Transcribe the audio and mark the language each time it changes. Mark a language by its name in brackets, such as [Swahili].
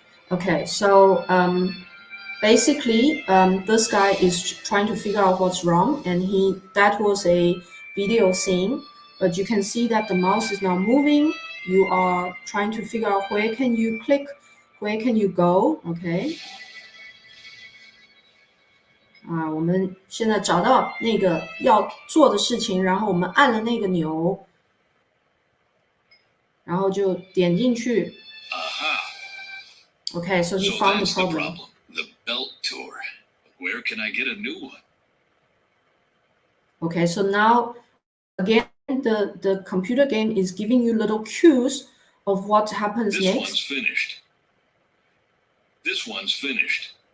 [English] Okay, so basically, this guy is trying to figure out what's wrong, and that was a video scene, but you can see that the mouse is now moving. You are trying to figure out where can you click, where can you go. Okay. [Chinese] 我们现在找到那个要做的事情，然后我们按了那个钮，然后就点进去。 [English] Okay, so he found the problem. The belt tour. Where can I get a new one? Okay, so now again, the computer game is giving you little cues of what happens next. This one's finished. This one's finished.